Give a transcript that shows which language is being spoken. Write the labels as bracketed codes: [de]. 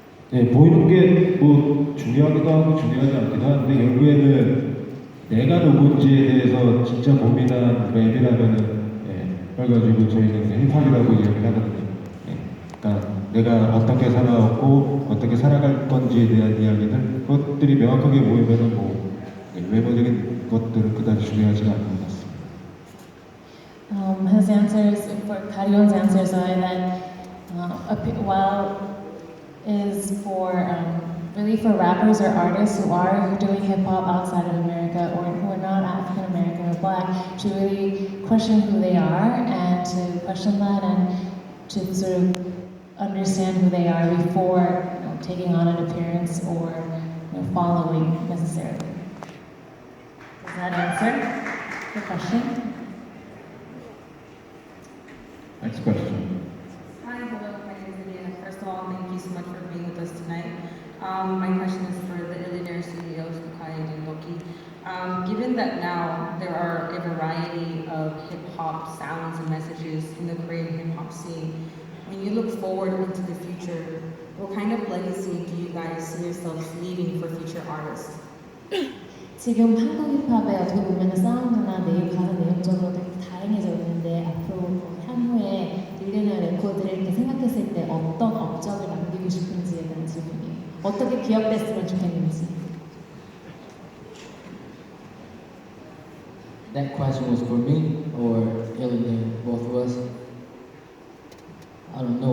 [ko] 네, 보이는 게 뭐 중요하기도 하고 중요하지 않기도 한데 결국에는 내가 누군지에 대해서 진짜 고민한 랩이라면은 그래가지고 저희는 그냥 힙합이라고 이야기를 하거든요. 그러니까 내가 어떻게 살아왔고 어떻게 살아갈 건지에 대한 이야기들 그것들이 명확하게 보이면은 뭐 외모적인 것들은 그다지 중요하지가 않은 것 같습니다. [en] His answers, for Karion's answers are that while is for really for rappers or artists who are doing hip hop outside of America or who are not African American or Black to really question who they are and to question that and to sort of understand who they are before taking on an appearance or following necessarily. Does that answer the question? Next question. Hi, hello, my name is Indiana. First of all, thank you so much for being with us tonight. My question is for the Illionaire CEOs, Bukai and Loki. Given that now there are a variety of hip-hop sounds and messages in the Korean hip-hop scene, when you look forward into the future, what kind of legacy do you guys see yourselves leaving for future artists? [ko] 지금 한국 힙합의 어떻게 보면 사운드나 가사 내용적으로 되게 다양해져 있는데 앞으로 향후에 일리나 레코드를 이렇게 생각했을 때 어떤 업적을 남기고 싶은지에 대한 질문이에요. 어떻게 기억됐으면 좋겠는지. [en] That question was for me or Illinois, both of us. I don't know.